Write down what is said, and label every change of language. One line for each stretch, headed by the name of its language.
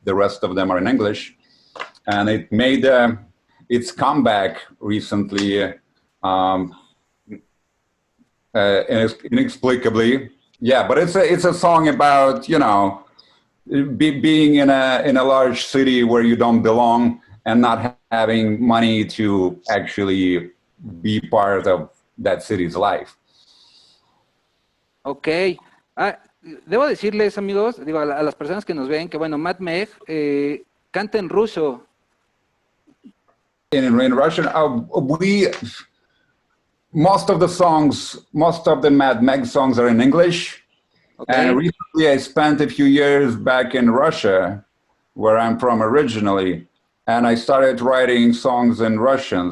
English: The rest of them are in English. And it made its comeback recently, inexplicably. Yeah, but it's a song about, you know, being in a large city where you don't belong and not having money to actually be part of that city's life. Ok.
Spanish: Debo decirles, amigos, digo a las personas que nos ven, que bueno, Mad Meg canta en ruso.
English: In Russian, most of the Mad Meg songs are in English. Okay. And recently I spent a few years back in Russia, where I'm from originally, and I started writing songs in Russian.